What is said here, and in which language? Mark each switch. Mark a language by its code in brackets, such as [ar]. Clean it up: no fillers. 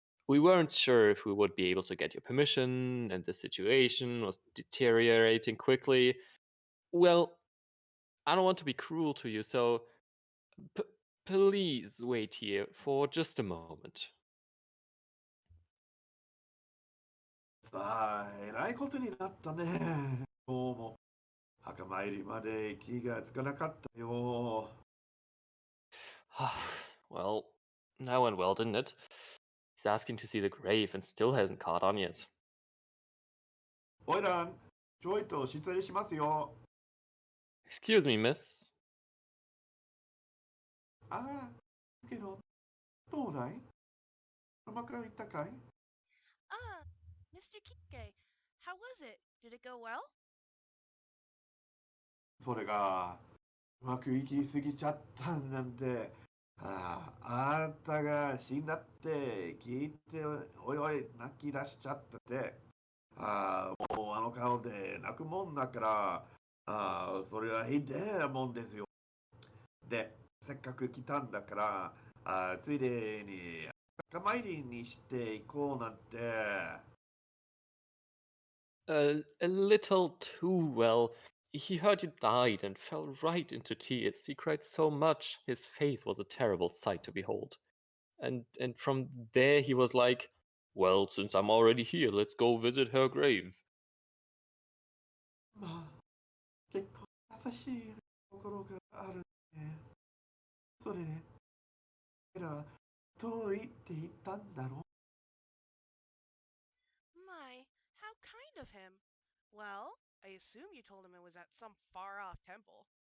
[en] We weren't sure if we would be able to get your permission, and the situation was deteriorating quickly. Well, I don't want to be cruel to you, so please wait here for just a moment. [ja] さあ、えらいことになったね。どうも、墓参りまで気がつかなかったよ。 [en] Well, that went well, didn't it? He's asking to see the grave and still hasn't caught on yet. [ja] おいらん、ちょいと失礼しますよ。 [en] Excuse me, miss. [ja] けど、どうだい？うまくいったかい？ [en] Mr. Kike, how was it? Did it go well? [ja] それが、うまくいきすぎちゃったなんて、あんたが死んだって聞いて、おいおい、泣き出しちゃってて、もうあの顔で泣くもんだから、それはひでえもんですよ。で、せっかく来たんだから、ついでに墓参りにしていこうなんて。 [en] A little too well. He heard you died and fell right into tears. He cried so much, his face was a terrible sight to behold. And from there he was like, "Well, since I'm already here, let's go visit her grave." [ja] まあ、結構優しいところがあるね。それで、彼らはどう言って言ったんだろ [en] My, how kind of him. Well, I assume you told him it was at some far off temple.